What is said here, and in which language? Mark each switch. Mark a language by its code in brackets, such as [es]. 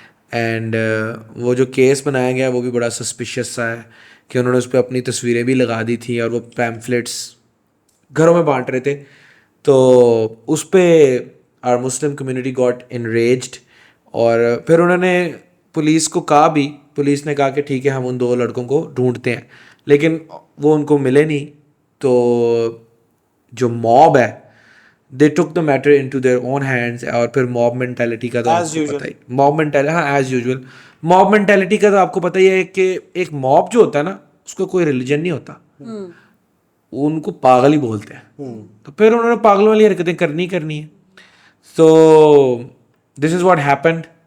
[ur] And وہ جو case بنایا گیا وہ بھی بڑا سسپیشیس سا ہے کہ انہوں نے اس پہ اپنی تصویریں بھی لگا دی تھیں اور وہ پیمفلیٹس گھروں میں بانٹ رہے تھے. تو اس پہ [en] our Muslim community got enraged [ur] اور پھر انہوں نے پولیس کو کہا بھی. پولیس نے کہا کہ ٹھیک ہے ہم ان 2 لڑکوں کو ڈھونڈتے ہیں، لیکن وہ ان کو ملے نہیں. تو جو موب ہے [en] they took the matter into their own hands. [ur] اور پھر موب مینٹیلٹی کا تو آپ کو پتہ ہی، موب مینٹیلٹی ہاں [en] as usual [ur] موب مینٹیلٹی کا تو آپ کو پتہ ہی ہے کہ ایک موب جو ہوتا ہے نا اس کو کوئی ریلیجن نہیں ہوتا، ان کو پاگل ہی بولتے ہیں. تو پھر انہوں نے پاگلوں والی حرکتیں کرنی ہیں. تو [en] This is what happened.